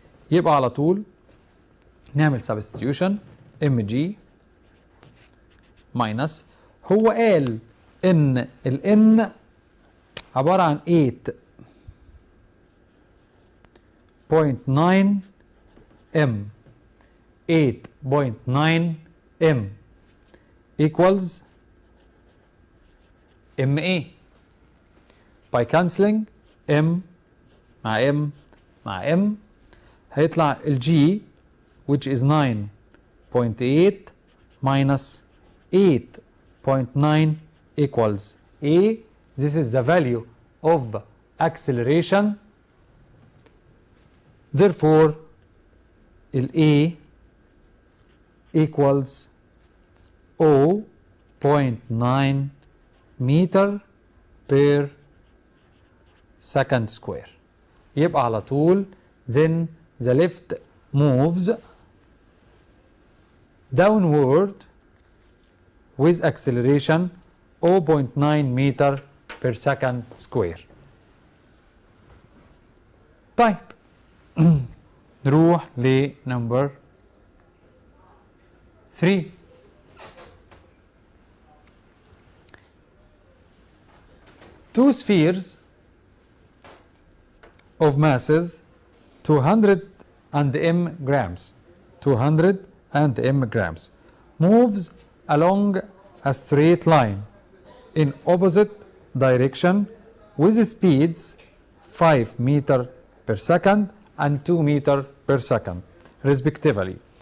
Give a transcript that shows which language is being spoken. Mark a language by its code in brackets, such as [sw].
[ar] يبقى على طول نعمل substitution mg minus هو قال ان ال n عبارة عن 8.9 m 8.9 m equals ma. [en] by cancelling m مع m مع m هيطلع ال g which is 9.8 minus 8.9 equals a. This is the value of acceleration. Therefore, A equals 0.9 meter per second square. يبقى على طول then the lift moves downward with acceleration 0.9 meter per second square. [ar] طيب نروح ل number 3. [en] Two spheres of masses 200 and m grams, 200 and m grams, moves along a straight line in opposite direction with speeds 5 meter per second and 2 meter per second respectively.